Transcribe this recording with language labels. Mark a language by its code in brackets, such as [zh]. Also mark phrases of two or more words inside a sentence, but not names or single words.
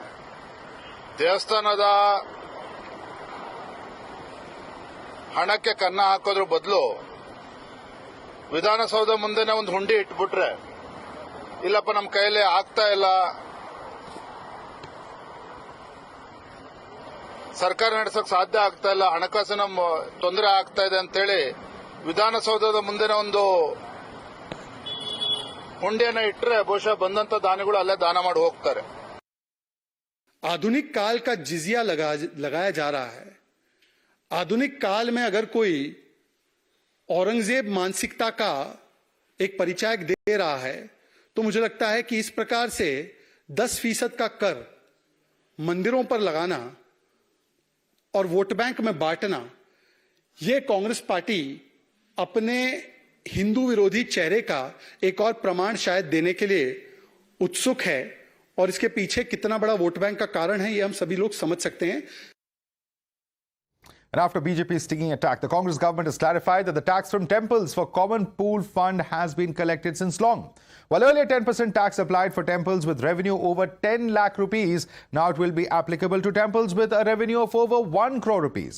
[kn] ದೇವಸ್ಥಾನದ ಹಣಕ್ಕೆ ಕನ್ನ ಹಾಕೋದ್ರ ಬದಲು ವಿಧಾನಸೌಧ ಮುಂದೆನೆ ಒಂದು ಹುಂಡಿ ಇಟ್ಬಿಟ್ರೆ, ಇಲ್ಲಪ್ಪ ನಮ್ಮ ಕೈಯಲ್ಲಿ ಆಗ್ತಾ ಇಲ್ಲ, ಸರ್ಕಾರ ನಡೆಸೋಕೆ ಸಾಧ್ಯ ಆಗ್ತಾ ಇಲ್ಲ, ಹಣಕಾಸಿನ ತೊಂದರೆ ಆಗ್ತಾ ಇದೆ ಅಂತೇಳಿ ವಿಧಾನಸೌಧದ ಮುಂದೆನೆ ಒಂದು ಹುಂಡಿಯನ್ನ ಇಟ್ಟರೆ ಬಹುಶಃ ಬಂದಂತ ದಾನಿಗಳು ಅಲ್ಲೇ ದಾನ ಮಾಡಿ ಹೋಗ್ತಾರೆ. [hi] आधुनिक काल का जिजिया लगाया जा रहा है. आधुनिक काल में अगर कोई औरंगजेब मानसिकता का एक परिचायक दे रहा है तो मुझे लगता है कि इस प्रकार से 10% का कर मंदिरों पर लगाना और [en] vote bank [hi] में बांटना, ये कांग्रेस पार्टी अपने हिंदू विरोधी चेहरे का एक और प्रमाण शायद देने के लिए उत्सुक है. और इसके पीछे कितना बड़ा [en] vote bank [hi] का कारण है, ये हम सभी लोग समझ सकते हैं. [en] And after BJP's stinging attack, the Congress government has clarified that the tax from temples for common pool fund has been collected since long. While earlier 10% tax applied for temples with revenue over 10 lakh rupees, now it will be applicable to temples with a revenue of over 1 crore rupees.